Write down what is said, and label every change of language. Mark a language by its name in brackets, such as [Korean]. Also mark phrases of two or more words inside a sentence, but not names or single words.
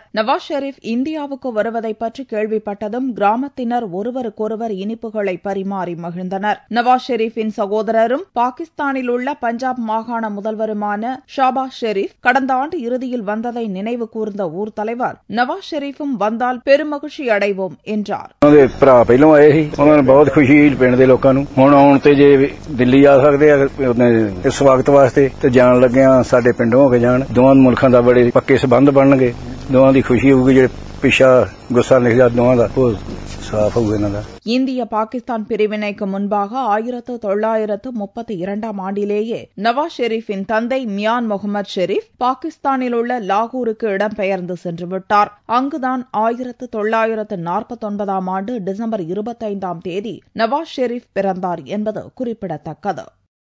[Tamil] நவாஸ் ஷெரீப் இந்தியாவுக்கு வருவதை பற்றி கேள்விப்பட்டதும் கிராமத்தினர் ஒருவருக்கொருவர் இனிப்புகளை பரிமாறி மகிழ்ந்தனர். நவாஸ் ஷெரீப்பின் சகோதரரும் பாகிஸ்தானில் உள்ள பஞ்சாப் மாகாண முதல்வருமான ஷாபாஸ் ஷெரீப் கடந்த ஆண்டு இறுதியில் வந்ததை நினைவு கூர்ந்த ஊர் தலைவர் நவாஸ் ஷெரீப்பும் வந்தால் பெருமகிழ்ச்சி அடைவோம் என்றார். [Punjabi] ਪਹਿਲਾਂ ਆਏ ਸੀ ਉਹਨਾਂ ਨੇ ਬਹੁਤ ਖੁਸ਼ੀ ਪਿੰਡ ਦੇ ਲੋਕਾਂ ਨੂੰ ਹੁਣ ਆਉਣ ਤੇ ਜੇ ਦਿੱਲੀ ਆ ਸਕਦੇ ਆ ਇਸ ਸਵਾਗਤ ਵਾਸਤੇ ਤੇ ਜਾਣ ਲੱਗਿਆਂ ਸਾਡੇ ਪਿੰਡੋਂ ਹੋ ਕੇ ਜਾਣ ਦੋਵਾਂ ਮੁਲਕਾਂ ਦਾ ਬੜੇ ਪੱਕੇ ਸਬੰਧ ਬਣਨਗੇ ਦੋਵਾਂ ਦੀ ਖੁਸ਼ੀ ਹੋਊਗੀ ਜਿਹੜੇ ਪਿਛਾ ਗੁੱਸਾ ਲਿਖਿਆ ਦੋਵਾਂ ਦਾ ਉਹ ਸਾਫ਼ ਹੋਊ ਇਹਨਾਂ ਦਾ. [Tamil] இந்திய பாகிஸ்தான் பிரிவினைக்கு முன்பாக 1932 ஆண்டிலேயே நவாஸ் ஷெரீப்பின் தந்தை மியான் முகமது ஷெரீப் பாகிஸ்தானில் உள்ள லாகூருக்கு இடம்பெயர்ந்து சென்றுவிட்டார். அங்குதான் 1949 டிசம்பர் 25 நவாஸ் ஷெரீப் பிறந்தார் என்பது குறிப்பிடத்தக்கது.